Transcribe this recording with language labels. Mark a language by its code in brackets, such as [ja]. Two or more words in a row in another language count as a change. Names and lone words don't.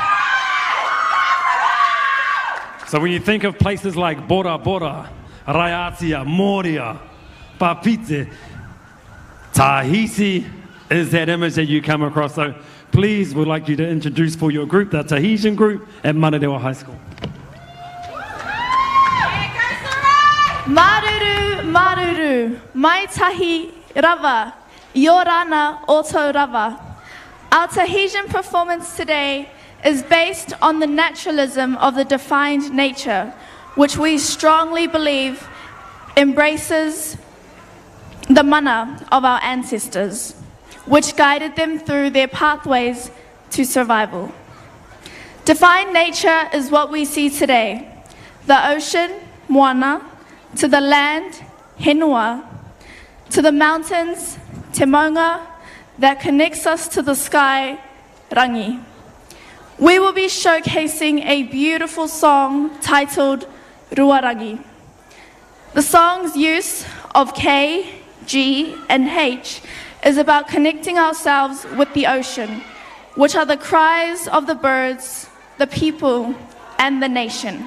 [en] So when you think of places like Bora Bora, Raiatia, Moria, Papite, Tahiti, is that image that you come across. So please, we'd like you to introduce for your group, the Tahitian group at Manurewa High School. [ty] Maruru, maruru, mai tahi rava, yorana auto rava. [en] Our Tahitian performance today is based on the naturalism of the defined nature, which we strongly believe embraces the mana of our ancestors, which guided them through their pathways to survival. Defined nature is what we see today. The ocean, moana, to the land, henua, to the mountains, [ty] te maunga, [en] that connects us to the sky, rangi. We will be showcasing a beautiful song titled Ruarangi. The song's use of K, G, and H is about connecting ourselves with the ocean, which are the cries of the birds, the people, and the nation.